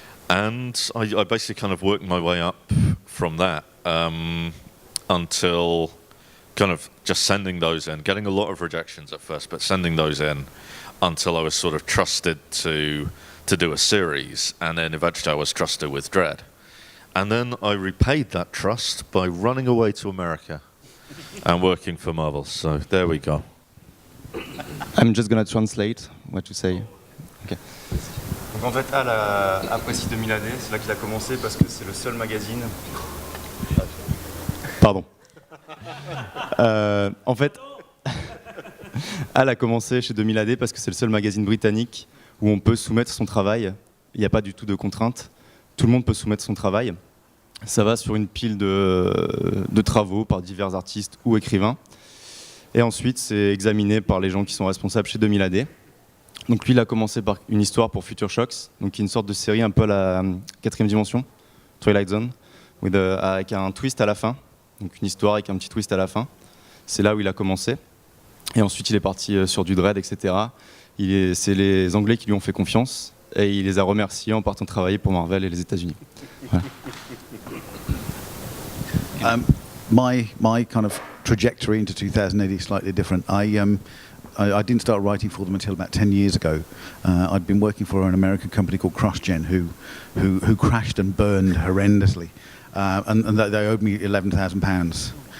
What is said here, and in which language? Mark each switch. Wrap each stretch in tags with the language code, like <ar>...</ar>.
<en>And I basically kind of worked my way up from that until kind of just sending those in, getting a lot of rejections at first, but sending those in until I was sort of trusted to do a series, and then eventually I was trusted with Dread. And then I repaid that trust by running away to America and working for Marvel. So there we go. I'm just gonna translate what you say. Okay.</en> <fr>Donc en fait, Al a apprécié 2000 AD, c'est là qu'il a commencé parce que c'est le seul magazine. Pardon. En fait, Al a commencé chez 2000 AD parce que c'est le seul magazine britannique où on peut soumettre son travail. Il n'y a pas du tout de contraintes. Tout le monde peut soumettre son travail. Ça va sur une pile de travaux par divers artistes ou écrivains. Et ensuite, c'est examiné par les gens qui sont responsables chez 2000 AD. Donc lui, il a commencé par une histoire pour Future Shocks, donc qui est une sorte de série un peu à la 4e dimension, Twilight Zone, avec un twist à la fin. Donc une histoire avec un petit twist à la fin. C'est là où il a commencé. Et ensuite, il est parti sur du Dread, etc. C'est les Anglais qui lui ont fait confiance. Et il les a remerciés en partant travailler pour Marvel et les États-Unis. Voilà.</fr> <en>My kind of trajectory into 2080 is slightly different. I didn't start writing for them until about 10 years ago. I'd been working for an American company called CrossGen, who crashed and burned horrendously, and they owed me £11,000.</en>